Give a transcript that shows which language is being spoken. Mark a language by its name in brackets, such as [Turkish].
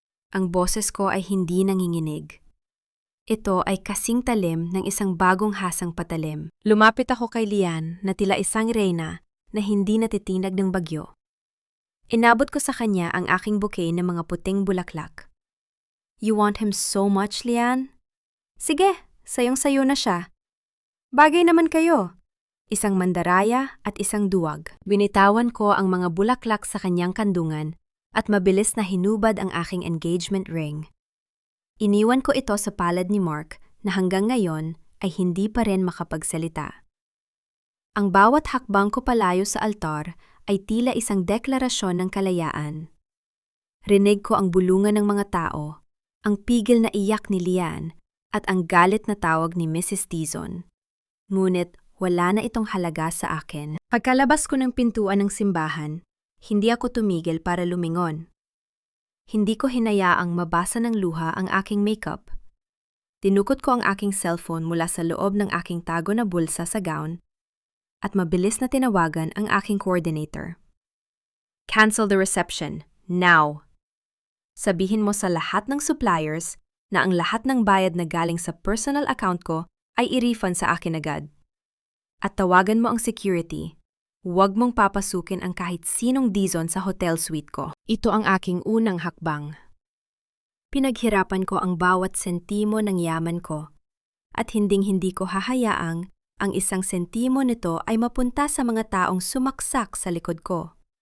[Filipino] Ang boses ko ay hindi nanginginig. Ito ay kasing talim ng isang bagong hasang patalim. Lumapit ako kay Lian na tila isang reyna na hindi natitinag ng bagyo. Inabot ko sa kanya ang aking bouquet ng mga puting bulaklak. [English] You want him so much, Lian? [Filipino] Sige, sayong-sayo na siya. Bagay naman kayo. Isang mandaraya at isang duwag. Binitawan ko ang mga bulaklak sa kanyang kandungan at mabilis na hinubad ang aking engagement ring. Iniwan ko ito sa palad ni Mark na hanggang ngayon ay hindi pa rin makapagsalita. Ang bawat hakbang ko palayo sa altar ay tila isang deklarasyon ng kalayaan. Rinig ko ang bulungan ng mga tao, ang pigil na iyak ni Lian, at ang galit na tawag ni Mrs. Tizon. Ngunit wala na itong halaga sa akin. Pagkalabas ko ng pintuan ng simbahan, hindi ako tumigil para lumingon. Hindi ko hinayaang mabasa ng luha ang aking makeup. Tinukot ko ang aking cellphone mula sa loob ng aking tago na bulsa sa gown at mabilis na tinawagan ang aking coordinator. [English] Cancel the reception, now! [Filipino] Sabihin mo sa lahat ng suppliers na ang lahat ng bayad na galing sa personal account ko ay i-refund sa akin agad. At tawagan mo ang security. Huwag mong papasukin ang kahit sinong Dizon sa hotel suite ko. Ito ang aking unang hakbang. Pinaghirapan ko ang bawat sentimo ng yaman ko at hinding-hindi ko hahayaang ang isang sentimo nito ay mapunta sa mga taong sumaksak sa likod ko.